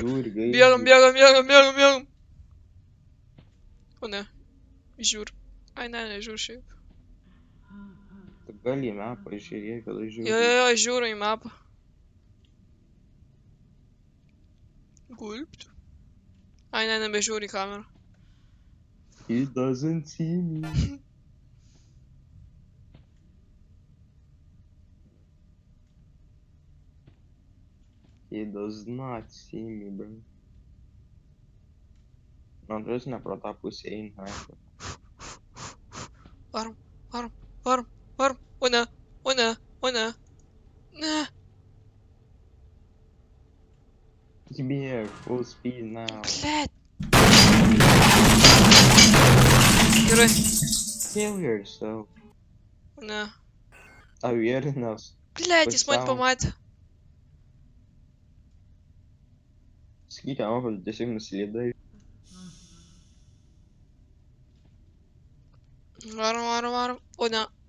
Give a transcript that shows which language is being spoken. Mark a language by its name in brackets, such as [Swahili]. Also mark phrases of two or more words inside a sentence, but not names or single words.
[Lithuanian] Bėgam. O ne, žiūr. Ai, ne, nežiūr šiaip. Tu gali į mapą žiūrėti, kad aš žiūriu. Jo, žiūriu į mapą. Gulpt. Ai, ne, nebežiūri į kamerą. [English] He doesn't see me. He does not see me, bro. [Lithuanian] Man atrodo, ne pro tą pusę eina. Varom. O ne. Ne. Bėg, [English] full speed now. [Lithuanian] Blet. Gerai. [English] Kill yourself. [Lithuanian] O ne. [English] Awareness. [Lithuanian] Blet, jis man pamatė. Sakyk, kad tiesiog nuslydai. Varom. O ne.